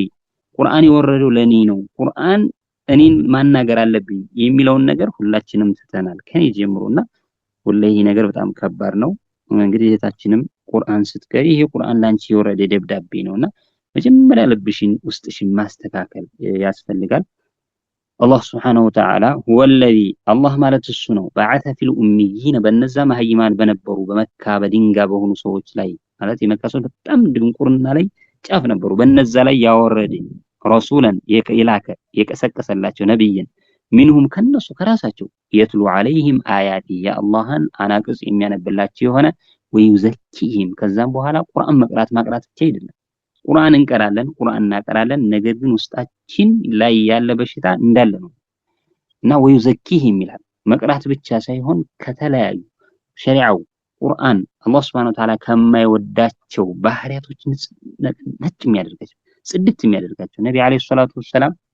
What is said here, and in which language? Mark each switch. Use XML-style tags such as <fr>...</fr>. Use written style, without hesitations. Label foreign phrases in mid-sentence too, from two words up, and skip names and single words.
<am>ቁርአን የወረደው ለኔ ነው። ቁርአን እኔን ማናገር አለብኝ የሚለውን ነገር ሁላችንም ትተናል ከኔ ጀምሮና ሁሌ ይሄ ነገር በጣም ከባድ ነው። እንግዲህ እህታችንም ቁርአን ስትቀሪ ይሄ ቁርአን ላንቺ የወረደ ደብዳቤ ነውና መጀመሪያ ልብሽን ውስጥሽን ማስተካከል ያስፈልጋል። አላህ</am> <ar>سبحانه وتعالى هو الذي الله</ar> <am>ማለት እሱ ነው</am> <ar>بعث في الأميين</ar> <am>በነዛ መሃይማን በነበሩ በመካ በድንጋ በሆኑ ሰዎች ላይ ማለት የመካ ሰዎች በጣም ድንቁርና ላይ ጫፍ ነበሩ። በነዛ ላይ ያወረደ ረሱላን የላከ የቀሰቀሰላቸው ነብይን منهم ከነሱ ከራሳቸው የትሉ</am> <ar>عليهم آيات</ar> <am>የአላህን አናቅጽ የሚያነብላቸው የሆነ ወይዘኪህም ከዛም በኋላ ቁርአን መቅራት ብቻ አይደለም። ቁርአን እንቀራለን ቁርአን እናቀራለን ነገር ግን ውስጣችን ላይ ያለ በሽታ እንዳለ ነው እና ወይዘኪህም ይላል። መቅራት ብቻ ሳይሆን ከተለያዩ ሸሪዓው ቁርአን አላህ</am> <ar>سبحانه وتعالى</ar> <am>ከማይወዳቸው ባህሪያቶች ነጭ የሚያደርጋቸው ጽድት የሚያደርጋቸው ነብዩ</am> <ar>عليه الصلاة والسلام</ar>